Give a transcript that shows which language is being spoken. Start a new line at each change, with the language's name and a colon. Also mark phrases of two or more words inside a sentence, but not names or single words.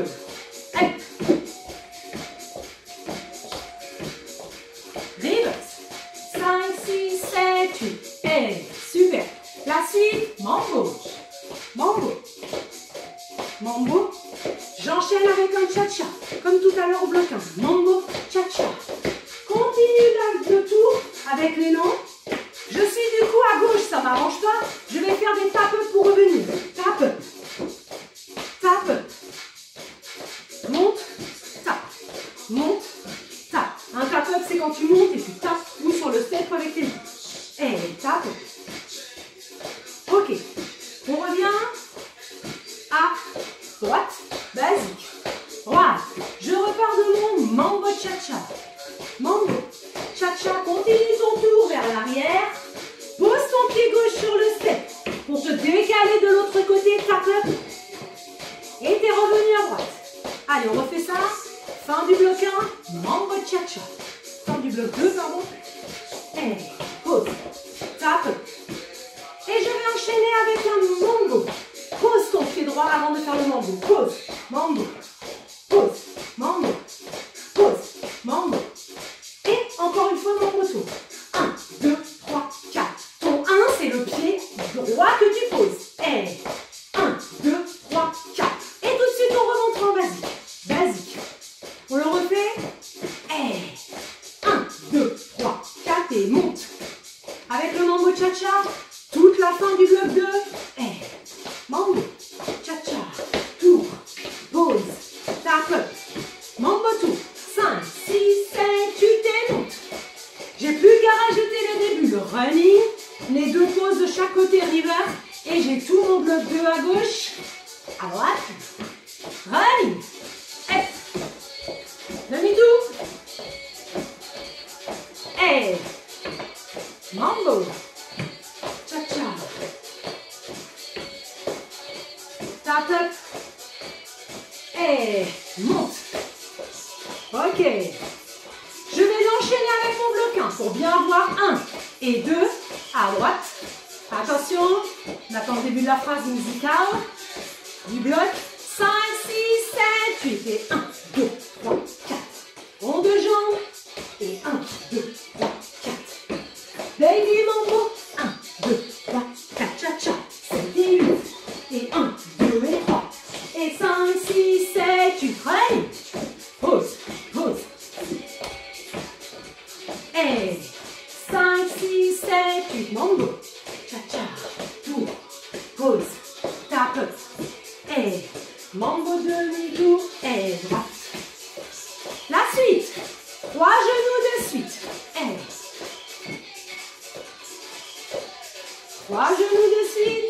French: Allez. Reverse. 5, 6, 7, 8. Et super. La suite, mambo. Mambo. Mambo. J'enchaîne avec un cha-cha. Comme tout à l'heure au bloc 1. Mambo, cha-cha. Continue le tour avec l'élan. Je suis du coup à gauche, ça m'arrange pas. Je vais faire des tap-up pour revenir. Tap-up. Tap-up. Monte, tape. Monte, tape. Un tap-up, c'est quand tu montes et tu tapes ou sur le step avec tes mains. Et tape. Ok. On revient à droite. Basique. Droite. Je repars de mon mambo cha-cha. Mambo. Cha-cha. Continue ton tour vers l'arrière. Pose ton pied gauche sur le step. Pour te décaler de l'autre côté, tape-up. Et t'es revenu à droite. Allez, on refait ça. Fin du bloc 1, mambo cha-cha. Fin du bloc 2, pardon. Et pause, tape. Et je vais enchaîner avec un mambo. Pose ton pied droit avant de faire le mambo. Pose, mambo. Pose, mambo. Pose, mambo. Et encore une fois, mambo tour. 1, 2, 3, 4. Ton 1, c'est le pied droit que tu poses. Et 1, 2, 3, 4. Et tout de suite, on remonte en basique. Basique. On le refait. Et 1, 2, 3, 4 et monte. Avec le mambo cha-cha, toute la fin du bloc 2. Et mambo, cha-cha, tour, pause, tape, mambo tour. 5, 6, 7, 8 et monte. J'ai plus qu'à rajouter le début, le running, les deux pauses de chaque côté reverse. Et j'ai tout mon bloc 2 à gauche, à droite, running, demi-tour, et mambo, cha-cha, tap up, et monte. Ok, je vais l'enchaîner avec mon bloc 1 pour bien avoir 1 et 2 à droite. Attention, on attend le début de la phrase musicale. Du bloc 5, 6, 7, 8 et 1, 2, 3, 4. Rond de jambes et 1, 2, 3, 4. Baby mambo, 1, 2, 3, 4, cha-cha, 7 et 8. Et 1, 2 et 3. Et 5, 6, 7, 8, reine. Pause, pause. Et 5, 6, 7, 8, mambo. Cha-cha, tour, pause, tape, et mambo demi-tour, et droite. La suite, 3 genoux de suite, et 3 genoux de suite.